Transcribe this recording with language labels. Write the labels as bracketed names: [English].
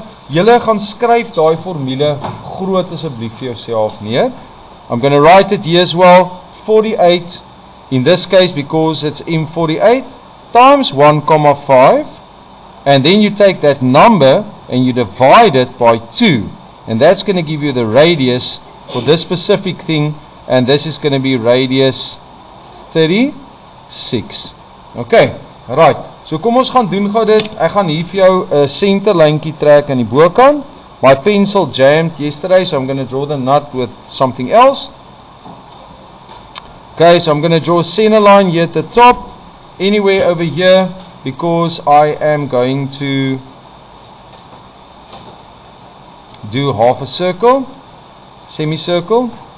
[Afrikaans] julle gaan skryf daai formule groot asseblief vir jouself neer. [English] I'm going to write it here as well. 48 in this case because it's M48 times 1,5, and then you take that number and you divide it by 2, and that's going to give you the radius for this specific thing, and this is going to be radius 36. Okay, right. [Afrikaans] So kom ons gaan doen gou dit. Ek gaan hier vir jou 'n centerlyntjie trek aan die bokant. [English] My pencil jammed yesterday, so I'm going to draw the nut with something else. Okay, so I'm going to draw a center line here at the top, anywhere over here, because I am going to do half a circle, semicircle.